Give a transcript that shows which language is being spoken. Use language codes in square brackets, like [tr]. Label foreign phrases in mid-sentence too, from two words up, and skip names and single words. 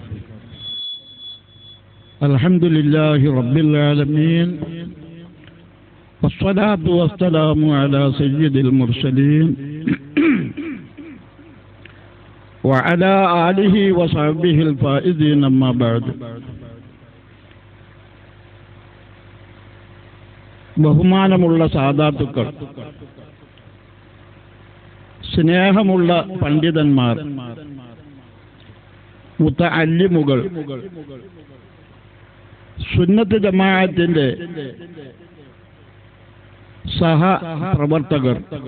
[ar] الحمد لله رب العالمين والصلاة والسلام على سيد المرسلين وعلى آله وصحبه الفائزين أما بعد. [ml] ബഹുമാനമുള്ള സാദാത്തുക്കൾ, സ്നേഹമുള്ള പണ്ഡിതന്മാർ, മുതഅല്ലിമുകൾ, സുന്നത്ത് ജമാഅത്തിന്റെ സഹപ്രവർത്തകർ,